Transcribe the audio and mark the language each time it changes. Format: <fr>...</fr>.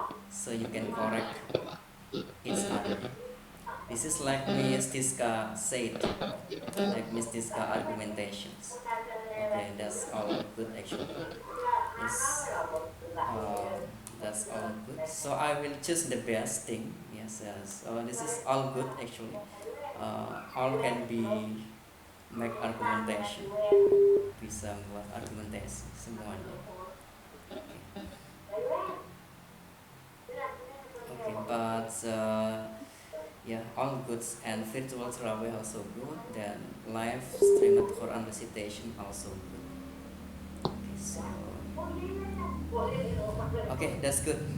<en>so you can correct each other. This is like Miss Tiska said, like Miss Tiska argumentations. Okay, that's all good actually. Yes, uh, that's all good. So I will choose the best thing. Yes, yes. So this is all good actually. All can be make argumentation.</en> <id>Bisa buat argumentasi semuanya.</id> <en>Okay. Okay, but yeah, all good and virtual travel also good. Then live streamed Quran recitation also good. Okay, so okay, that's good.</en>